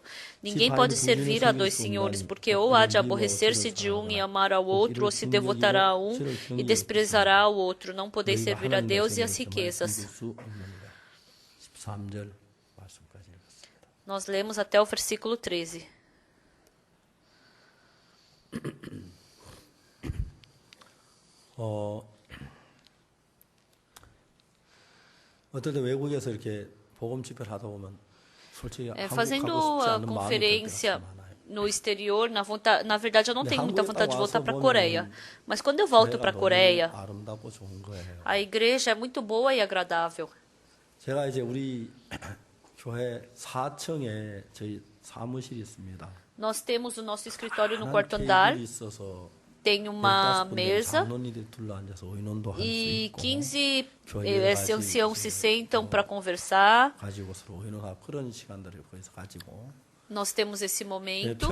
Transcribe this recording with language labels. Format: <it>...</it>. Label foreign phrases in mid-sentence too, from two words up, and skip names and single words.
<pt>Ninguém pode servir a dois senhores, porque ou há de aborrecer-se de um e amar ao outro, ou se devotará a um e desprezará ao outro. Não podeis servir a Deus e às riquezas. Nós lemos até o versículo 13.</pt> <ko>어떨 때 외국에서 이렇게 복음 집회를 하다 보면</ko> <pt>Fazendo a conferência no exterior, na verdade eu não tenho muita vontade de voltar para a Coreia. Mas quando eu volto para a Coreia, a igreja é muito boa e agradável.</pt> <ko>제가 이제 우리 교회 4층에 저희 사무실이 있습니다.</ko> <pt>Nós temos o nosso escritório no quarto andar. Tem uma mesa e 15 anciãos se sentam para conversar. Nós temos esse momento.</pt>